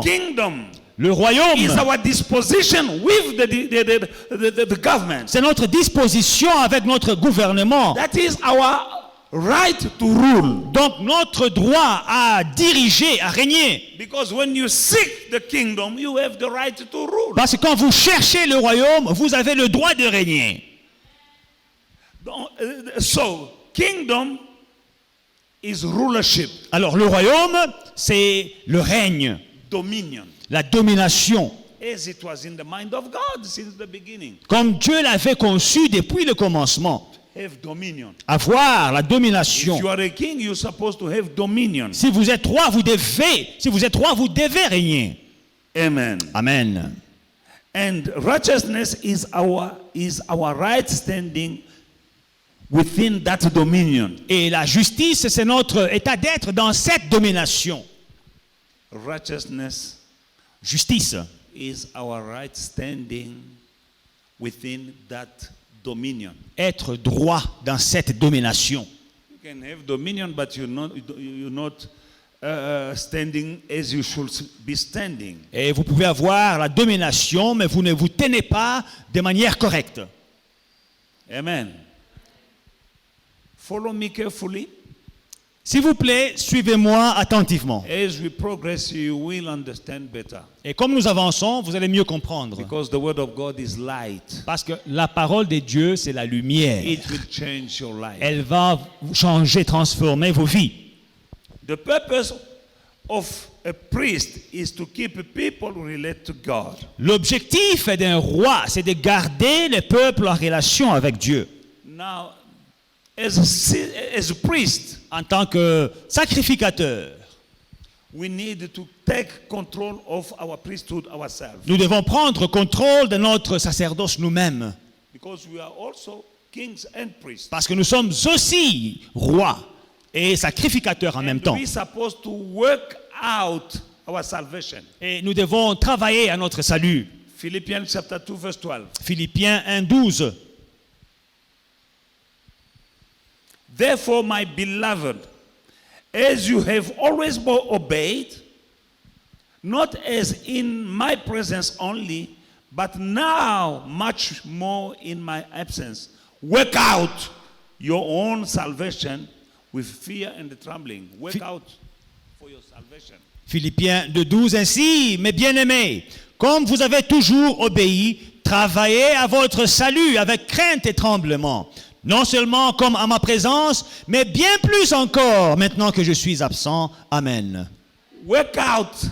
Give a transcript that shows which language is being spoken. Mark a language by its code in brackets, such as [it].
[en] Kingdom [fr] Le royaume, [en] is our disposition with the government. [fr] c'est notre disposition avec notre gouvernement. [en] That is our right to rule. [fr] Donc notre droit à diriger, à régner. [en] Because when you seek the kingdom, you have the right to rule. [fr] Parce que quand vous cherchez le royaume, vous avez le droit de régner. [en] So, kingdom is rulership, [fr] Alors le royaume, c'est le règne, [en] dominion, [fr] la domination. [en] as it was in the mind of God since the beginning. [fr] Comme Dieu l'avait conçu depuis le commencement. [en] Have dominion. [fr] Avoir la [en] If [fr] domination. [en] you are a king, you're supposed to have dominion. [fr] Si vous êtes roi, vous devez régner. [en] Amen. [fr] Amen. [en] And righteousness is our right standing within that dominion. [fr] Et la justice, c'est notre état d'être dans cette domination. [en] Righteousness [fr] Justice, [en] is our right standing within that dominion. [fr] être droit dans cette domination. [en] You can have dominion, but you're not standing as you should be standing. [fr] Et vous pouvez avoir la domination, mais vous ne vous tenez pas de manière correcte. [en] Amen. Follow me carefully. [fr] S'il vous plaît, suivez-moi attentivement. [en] As we progress, you will understand better. [fr] Et comme nous avançons, vous allez mieux comprendre. [en] Because the word of God is light. [fr] Parce que la parole de Dieu, c'est la lumière. [en] It will change your life. [fr] Elle va changer, transformer vos vies. [en] The purpose of a priest is to keep people relate to God. [fr] L'objectif d'un roi, c'est de garder le peuple en relation avec Dieu. [en] Now, as a priest, [fr] En tant que sacrificateur, [en] we need to take control of our priesthood ourselves. [fr] nous devons prendre contrôle de notre sacerdoce nous-mêmes. [en] Because we are also kings and priests. [fr] Parce que nous sommes aussi rois et sacrificateurs en même [en] And [fr] temps. [en] we're supposed to work out our salvation. [fr] Et nous devons travailler à notre salut. [en] Philippians chapter 2 verse 12. [fr] Philippiens 1:12. [en] Therefore, my beloved, as you have always obeyed, not as in my presence only, but now much more in my absence, work out your own salvation with fear and trembling. Work out for your salvation. [fr] Philippiens 2:12. Ainsi, mes bien-aimés, comme vous avez toujours obéi, travaillez à votre salut avec crainte et tremblement. Non seulement comme à ma présence, mais bien plus encore maintenant que je suis absent. [en] Amen. Work out